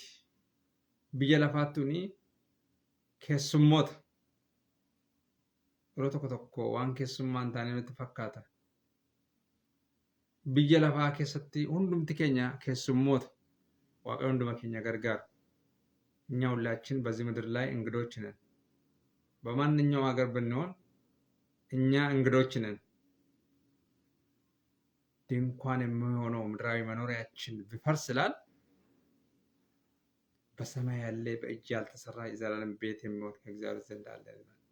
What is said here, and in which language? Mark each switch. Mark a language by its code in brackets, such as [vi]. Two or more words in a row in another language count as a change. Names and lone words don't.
[om] Biyya lafaattuuni keessummoota. Yeroo tokko tokko waan keessummaa hin taane nutti fakkaata. Biyya lafaa keessatti hundumti keenya keessummoota. Waaqayyo hunduma keenya gargaara. [am] እኛ ሁላችን በዚህ ምድር ላይ እንግዶች ነን። በማንኛውም ሀገር ብንሆን እኛ እንግዶች ነን። ድንኳን የሚሆነው ምድራዊ መኖሪያችን ቢፈርስ ይላል በሰማይ ያለ በእጅ ያልተሰራ የዘላለም ቤት የሚሆን ከእግዚአብሔር ዘንድ አለ ይላል።